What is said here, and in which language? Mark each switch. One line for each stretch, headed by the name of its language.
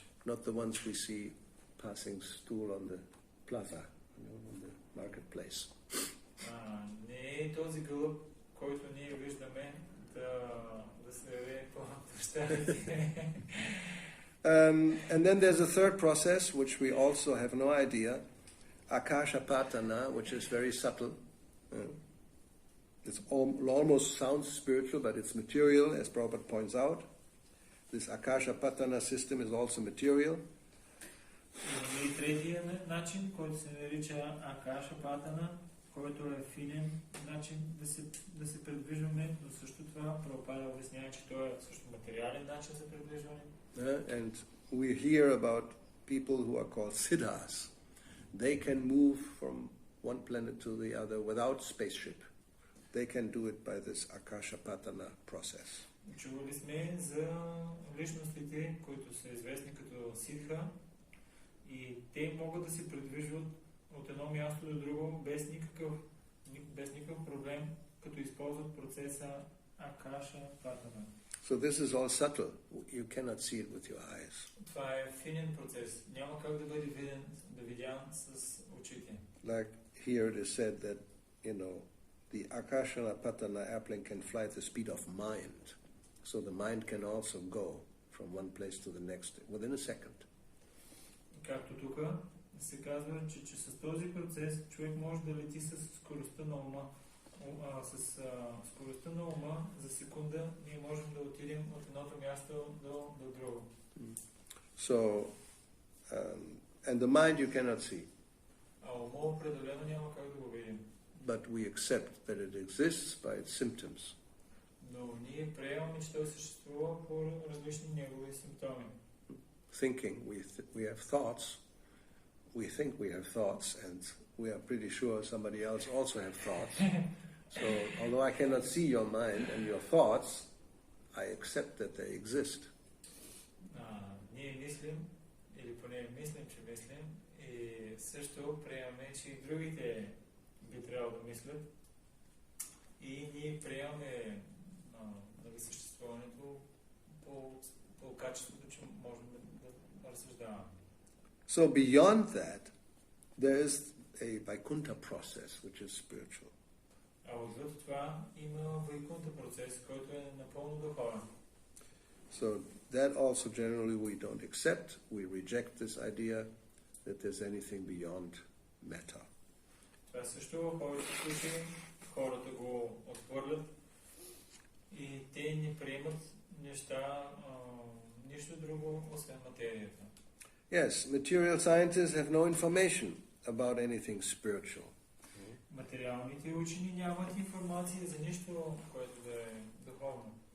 English: Not the ones we see passing stool on the plaza, on the marketplace.
Bulgarian: Не е този гълъб, който ние виждаме, да се даде по-нещарите.
English: And then there's a third process, which we also have no idea, akashapatana, which is very subtle. It almost sounds spiritual, but it's material, as Prabhupada points out. This akashapatana system is also material.
Bulgarian: И третия начин, който се нарича акашапатана, който е финен начин да се предвижваме, но също това Прабхупада обяснява, че той е също материален начин за предвижване.
English: And we hear about people who are called siddhas. They can move from one planet to the other without spaceship. They can do it by this akashapatana process.
Bulgarian: Чували сме за личностите, които са известни като сидха, и те могат да се придвижват от едно място до друго без никакъв проблем, като използват процеса акашапатана.
English: So this is all subtle. You cannot see it with your eyes.
Bulgarian: Това е финен процес. Няма как да бъде видян с очите.
English: Like here it is said that, the Akashapatana airplane can fly at the speed of mind. So the mind can also go from one place to the next within a second.
Bulgarian: Както тук се казва, че с този процес човек може да лети с скоростта на ума. С скоростта на ума за секунда ние можем да отидем от едното място до друго.
English: So, and the mind you cannot see.
Bulgarian: А ума определено няма как да го видим.
English: But we accept that it exists by its symptoms.
Bulgarian: Но ние приемаме, че той съществува по различни негови симптоми.
English: Thinking, we have thoughts. We think we have thoughts, and we are pretty sure somebody else also have thoughts. So, although I cannot see your mind and your thoughts, I accept that they exist.
Bulgarian: Ние мислим, или поне мислим, че мислим, и също приемаме, че и другите би трябвало да мислят. И ние приемаме съществуването по качеството, че можем да разсъждаваме.
English: So beyond that, there is a Vaikuntha process, which is spiritual.
Bulgarian: А отвъд това има Вайкунта процес, който е напълно духовен.
English: So that also generally we don't accept. We reject this idea that there's anything beyond metta.
Bulgarian: Това също в повечето случаи хората го отхвърлят и те не приемат неща, нищо друго, освен материята.
English: Yes, material scientists have no information about anything spiritual.
Bulgarian: Материалните учени нямат информация за нищо, което да е духовно.